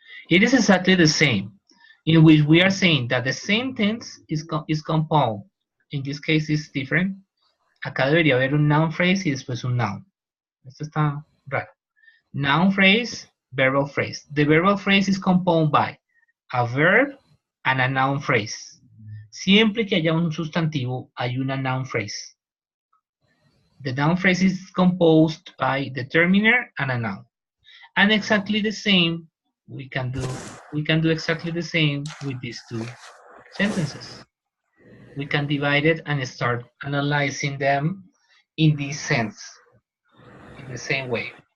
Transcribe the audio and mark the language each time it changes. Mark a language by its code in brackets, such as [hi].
[en] It is exactly the same, in which we are saying that the sentence is compound. In this case, it's different. [es] Acá debería haber un noun phrase y después un noun. Esto está raro. Noun phrase, verbal phrase. [en] The verbal phrase is compounded by a verb and a noun phrase. [es] Siempre que haya un sustantivo, hay una noun phrase. [en] The noun phrase is composed by determiner and a noun. And exactly the same, we can do exactly the same with these two sentences. We can divide it and start analyzing them in this sense, in the same way.